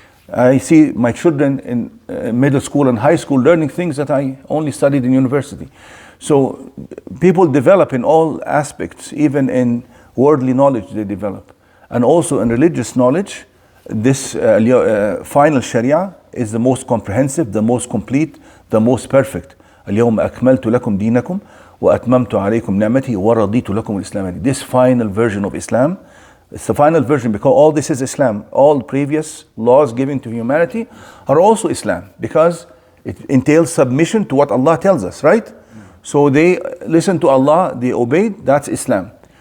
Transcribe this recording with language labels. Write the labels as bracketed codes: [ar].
[en] I see my children in middle school and high school learning things that I only studied in university. So people develop in all aspects, even in worldly knowledge they develop. And also in religious knowledge, this final sharia is the most comprehensive, the most complete, the most perfect. [ar] اليوم أكملت لكم دينكم وأتممت عليكم نعمتي ورضيت لكم الإسلام. [en] This final version of Islam, it's the final version because all this is Islam. All previous laws given to humanity are also Islam because it entails submission to what Allah tells us, right? So they listen to Allah, they obeyed, that's Islam.